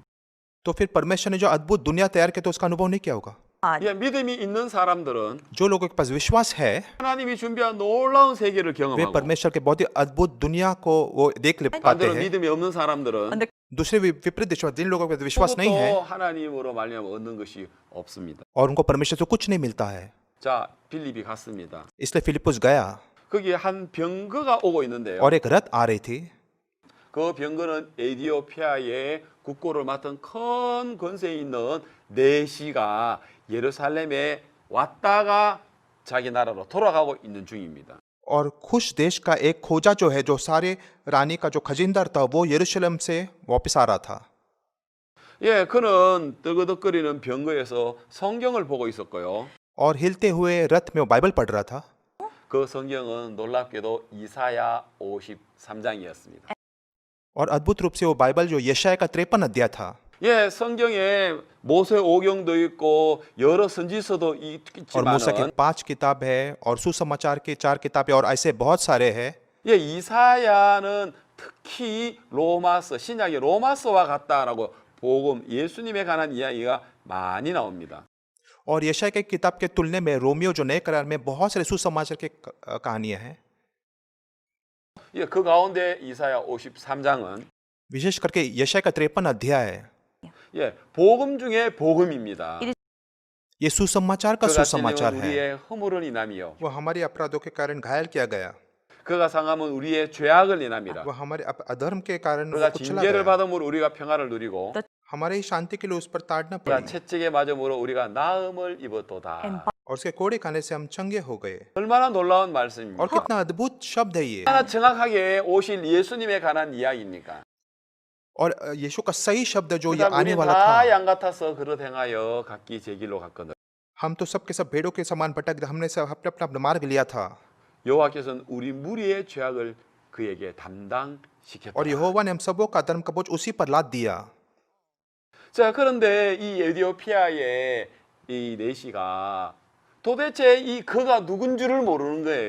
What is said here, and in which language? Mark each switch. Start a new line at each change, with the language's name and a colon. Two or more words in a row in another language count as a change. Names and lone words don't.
Hindi: तो फिर परमेश्वर ने जो अद्भुत दुनिया तैयार किया तो उसका अनुभव नहीं किया होगा।
Korean: 예, 믿음이 있는 사람들은
Hindi: जो लोगों के पास विश्वास है,
Korean: 하나님이 준비한 놀라운 세계를
Hindi: वे
Korean: 경험하고
Hindi: परमेश्वर के बहुत ही अद्भुत दुनिया को वो देख ले पाते
Korean: 반대로
Hindi: हैं।
Korean: 믿음이 없는 사람들은
Hindi: दूसरे विपरीत विश्वास, जिन लोगों के पास विश्वास नहीं है
Korean: 그것도 하나님으로 말미암아 얻는 것이 없습니다.
Hindi: और उनको परमेश्वर से कुछ नहीं मिलता है।
Korean: 자, 빌립이 갔습니다.
Hindi: इसलिए फिलिप्पुस गया
Korean: 거기에 한 병거가 오고 있는데요.
Hindi: और एक रथ आ रही थी।
Korean: 그 병거는 에디오피아의 국고를 맡은 큰 권세에 있는 내시가 예루살렘에 왔다가 자기 나라로 돌아가고 있는 중입니다.
Hindi: और खुश देश का एक खोजा जो है, जो सारे रानी का जो खजिनदार था, वो यरूशलेम से वापस आ रहा था।
Korean: 예, 그는 뜨거덕거리는 병거에서 성경을 보고 있었고요.
Hindi: और हिलते हुए रथ में वो बाइबल पढ़ रहा था।
Korean: 그 성경은 놀랍게도 이사야 53장이었습니다.
Hindi: और अद्भुत रूप से वो बाइबल जो यशाया का 53 अध्याय था।
Korean: 예, 성경에 모세 오경도 있고 여러 선지서도
Hindi: और मूसा की
Korean: 있지만
Hindi: 5 किताब है और सुसमाचार की 4 किताबें और ऐसे बहुत सारे हैं।
Korean: 예, 이사야는 특히 로마서, 신약의 로마서와 같다라고 복음, 예수님에 관한 이야기가 많이 나옵니다.
Hindi: और यशाया की किताब के तुलने में रोमियो जो नए करार में बहुत सारे सुसमाचार के कहानियां हैं।
Korean: 예, 그 가운데 이사야 53장은
Hindi: विशेष करके यशाया का 53 अध्याय है,
Korean: 예, 복음 중에 복음입니다.
Hindi: ये सुसमाचार का
Korean: 그가
Hindi: सुसमाचार
Korean: 찔림은
Hindi: है।
Korean: 우리의 허물을 인함이요.
Hindi: वो हमारे अपराधों के कारण घायल किया गया,
Korean: 그가 상함은 우리의 죄악을 인함이라.
Hindi: वो हमारे अधर्म के कारण वो
Korean: 그가
Hindi: कुचला
Korean: 징계를
Hindi: गया।
Korean: 받음으로 우리가 평안을 누리고
Hindi: हमारे शांति के लिए उस पर ताड़ना
Korean: 그가
Hindi: पड़ी
Korean: 채찍에 맞음으로 우리가 나음을 입었도다.
Hindi: और उसके कोड़े खाने से हम चंगे हो गए।
Korean: 얼마나 놀라운 말씀입니까?
Hindi: और कितना अद्भुत शब्द है ये।
Korean: 얼마나 정확하게 오실 예수님에 관한 이야기입니까?
Hindi: और यीशु का सही शब्द जो ये
Korean: 그다음
Hindi: आने
Korean: 우리
Hindi: वाला
Korean: 다
Hindi: था।
Korean: 양 같아서 그릇 행하여 각기 제 길로 갔거든.
Hindi: हम तो सब के सब भेड़ों के समान भटक, हमने सब अपना अपना मार्ग लिया था।
Korean: 여호와께서는 우리 무리의 죄악을 그에게 담당시켰다.
Hindi: और यहोवा ने हम सबों का धर्म का बोझ उसी पर लाद दिया।
Korean: 자, 그런데 이 에티오피아의 이 내시가 도대체 이 그가 누군 줄을 모르는 거예요.